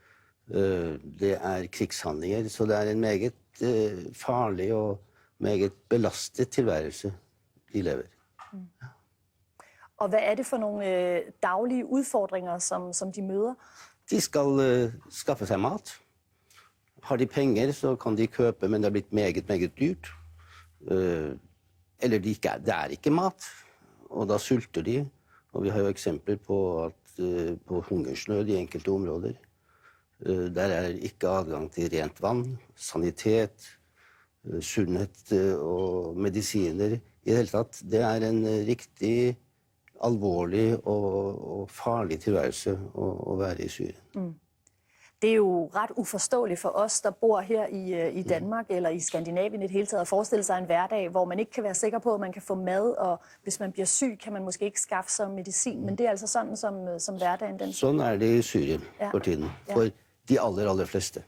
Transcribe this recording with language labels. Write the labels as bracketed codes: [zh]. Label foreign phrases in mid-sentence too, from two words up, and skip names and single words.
[no] Det er krigshandlinger, så det er en meget farlig og meget belastet tilværelse, de lever. Mm. Ja. [da] Og hvad er det for nogle daglige udfordringer, som de møder? [no] De skal skaffe sig mat. Har de penger, så kan de købe, men det er blitt meget dyrt. Eller det er ikke mat, og da sulter de. Og vi har jo eksempler på på hungersnød i enkelte områder. Der er ikke adgang til rent vann, sanitet, sundhet og medisiner. I det hele tatt, det er en riktig alvorlig og farlig tilværelse at være i Syrien. Mm. [da] Det er jo ret uforståeligt for os, der bor her i Danmark eller i Skandinavien i det hele taget, at forestille sig en hverdag, hvor man ikke kan være sikker på, at man kan få mad, og hvis man bliver syg, kan man måske ikke skaffe sig medicin. Men det er altså sådan, som hverdagen den. Sådan er det i Syrien for tiden, for de aller fleste.